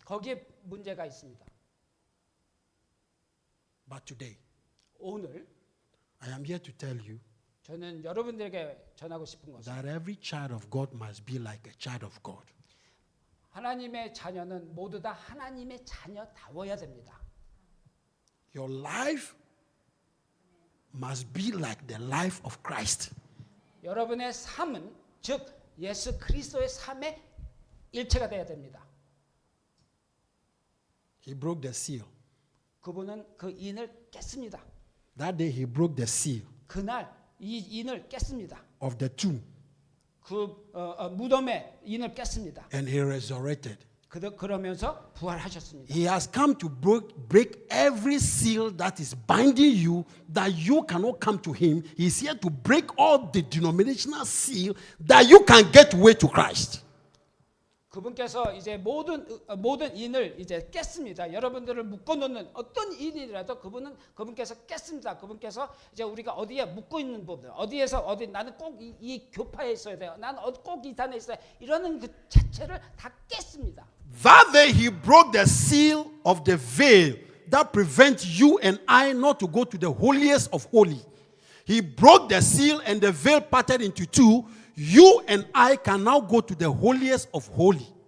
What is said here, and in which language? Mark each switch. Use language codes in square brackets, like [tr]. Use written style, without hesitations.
[ko] 거기에 문제가 있습니다. [en] But today, [ko] 오늘 [en] I am here to tell you [ko] 저는 여러분들에게 전하고 싶은 것은 [en] that every child of God must be like a child of God. [ko] 하나님의 자녀는 모두 다 하나님의 자녀다워야 됩니다. [en] Your life must be like the life of Christ. [ko] 여러분의 삶은 즉 예수 그리스도의 삶의 일체가 되어야 됩니다. [en] He broke the seal. [ko] 그분은 그 인을 깼습니다. [en] That day he broke the seal [ko] 그날 이 인을 깼습니다. [en] of the tomb [ko] 그 무덤의 인을 깼습니다. [en] and he resurrected. [ko] 그러면서 부활하셨습니다. [en] He has come to break every seal that is binding you, that you cannot come to him. He's here to break all the denominational seal that you can get way to Christ. [ko] 그분께서 이제 모든 인을 이제 깼습니다. 여러분들을 묶어놓는 어떤 인이라도 그분께서 깼습니다. 그분께서 이제 우리가 어디에 묶고 있는 부분, 어디에서 나는 꼭 이 교파에 있어야 돼요. 나는 꼭 이 단에 있어야 돼. 이러는 그 자체를 다 깼습니다. [en] That day he broke the seal of the veil that prevents you and I not to go to the holiest of holy. He broke the seal and the veil parted into two. You and I can now go to the holiest of holy.